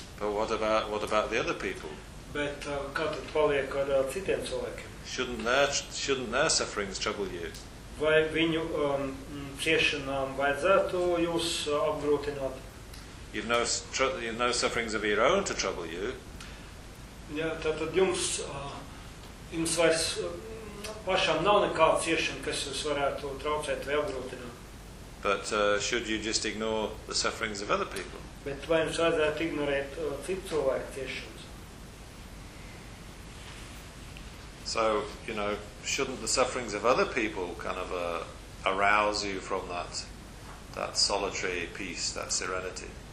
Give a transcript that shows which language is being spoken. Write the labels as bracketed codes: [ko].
[en] But what about the other people? [lv] Bet kā tad paliek ar citiem cilvēkiem? [en] Shouldn't their sufferings trouble you? [lv] Vai viņu ciešanām vajadzētu jūs apgrūtināt? [en] You've no sufferings of your own to trouble you. [lv] Ja, tātad jums vairs pašām nav nekāda ciešana, kas jūs varētu traucēt vai apgrūtināt. [en] But should you just ignore the sufferings of other people? [lv] Bet vai jums vajadzētu ignorēt citu cilvēku ciešanas? [en] So, you know, shouldn't the sufferings of other people kind of arouse you from that solitary peace, that serenity?